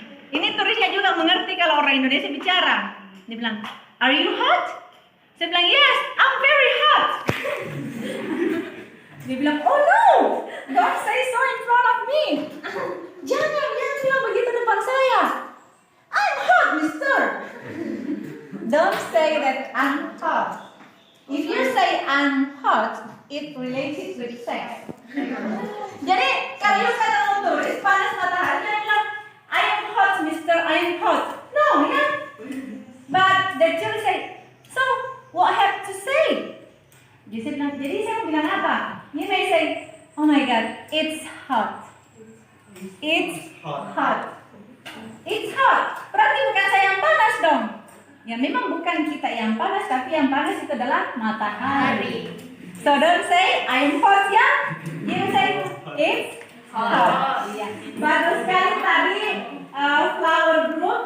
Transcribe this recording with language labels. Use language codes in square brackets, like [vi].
[id] Ini turisnya juga mengerti kalau orang Indonesia bicara. Dia bilang, [en] are you hot? [id] Saya bilang, [en] yes, I'm very hot. [id] Dia bilang, [en] oh no, don't say so in front of me. [id] Jangan bilang begitu depan saya. [en] I'm hot, mister. Don't say that I'm hot. If you say I'm hot, it related with sex. [id] Jadi kalau you ketemu turis panas matahari, dia bilang, [en] I am hot, mister, I am hot. No, yeah. But the tourist say, so what I have to say? [id] Jadi saya bilang apa? [en] You may say, oh my God, it's hot. It's hot. It's hot. [id] Berarti bukan saya yang panas dong. Ya memang bukan kita yang panas, tapi yang panas itu adalah matahari. [en] So don't say I'm hot ya. You say it's hot. Iya. [id] Bagus sekali tadi flower group.